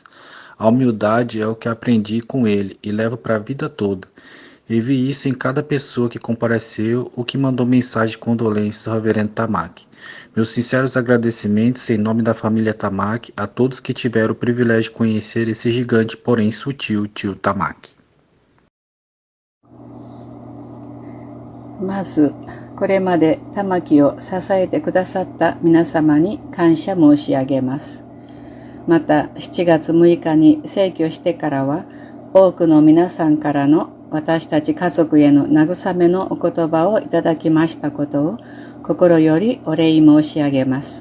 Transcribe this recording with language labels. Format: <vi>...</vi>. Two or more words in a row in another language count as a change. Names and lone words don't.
<pt>A humildade é o que aprendi com ele e levo para a vida toda. E vi isso em cada pessoa que compareceu ou que mandou mensagem de condolência ao Reverendo Tamaki. Meus sinceros agradecimentos em nome da família Tamaki a todos que tiveram o privilégio de conhecer esse gigante, porém sutil, Tio Tamaki.</pt> <ja>まずこれまで玉木を支えてくださった皆様に感謝申し上げます。また7月6日に逝去してからは多くの皆さんからの私たち家族への慰めのお言葉をいただきましたことを心よりお礼申し上げます。</ja>